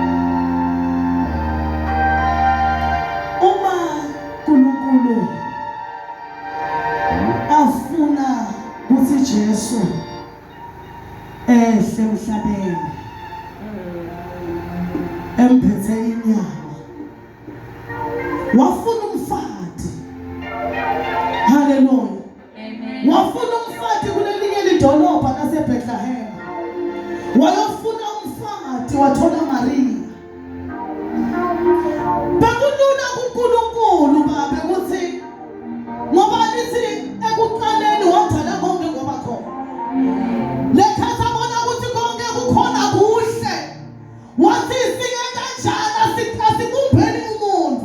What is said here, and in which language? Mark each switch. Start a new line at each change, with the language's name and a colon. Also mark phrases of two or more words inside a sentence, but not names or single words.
Swati: Uma uNkulunkulu afuna ukuthi Jesu ehle emhlabeni emphethe inyama, wafuna umfati. Hallelujah. Amen. Wafuna umfati kulelinye lidolobha laseBethlehem. Wayofuna umfati wathola Maria. Bekulula kuNkulunkulu babe ukuthi ngoba lithi ekuqaleni wadala konke ngoba khona. Lekhatha bona ukuthi konke kukhona kuhle. Wathi sike kanjani asikumbeni umuntu.